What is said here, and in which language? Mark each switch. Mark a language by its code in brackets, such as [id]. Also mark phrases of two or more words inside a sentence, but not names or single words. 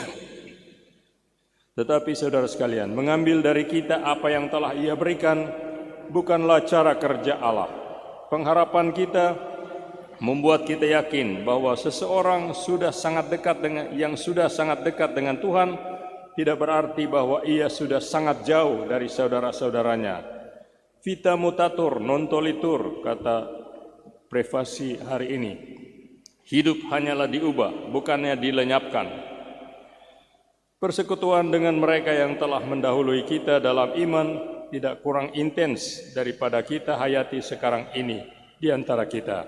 [id] Tetapi saudara sekalian, mengambil dari kita apa yang telah Ia berikan bukanlah cara kerja Allah. Pengharapan kita membuat kita yakin bahwa seseorang sudah sangat dekat dengan Tuhan tidak berarti bahwa ia sudah sangat jauh dari saudara-saudaranya. [la] Vita mutatur non tolitur, [id] kata prefasi hari ini. Hidup hanyalah diubah, bukannya dilenyapkan. Persekutuan dengan mereka yang telah mendahului kita dalam iman tidak kurang intens daripada kita hayati sekarang ini di antara kita.